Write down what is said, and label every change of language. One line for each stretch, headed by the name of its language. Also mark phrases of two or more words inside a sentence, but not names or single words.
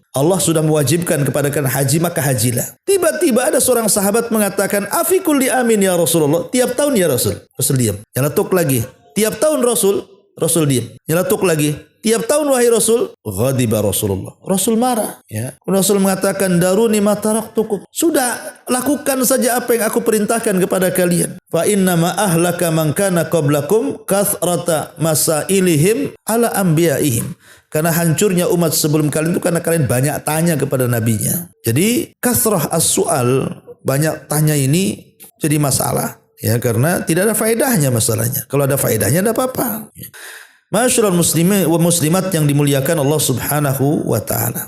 Indonesian: Allah sudah mewajibkan kepada kalian haji, maka hajilah. Tiba-tiba ada seorang sahabat mengatakan,
Arabic: أفي كل عام يا رسول الله.
Indonesian: Tiap tahun ya Rasul. Rasul diam. Nyeletuk lagi. Tiap tahun Rasul. Rasul diam. Nyeletuk lagi. Tiap tahun wahai Rasul.
Arabic: غضب رسول الله.
Indonesian: Rasul marah. Ya. Rasul mengatakan,
Arabic: ذروني ما تركتكم.
Indonesian: Sudah, lakukan saja apa yang aku perintahkan kepada kalian.
Arabic: فإنما أهلك من كان قبلكم كثرة مسائلهم على أنبيائهم.
Indonesian: Karena hancurnya umat sebelum kalian itu karena kalian banyak tanya kepada nabinya. Jadi
Arabic: كثرة السؤال,
Indonesian: banyak tanya ini jadi masalah. Ya, karena tidak ada faedahnya masalahnya. Kalau ada faedahnya tidak apa-apa.
Arabic: معشر المسلمين والمسلمات
Indonesian: yang dimuliakan
Arabic: الله سبحانه وتعالى.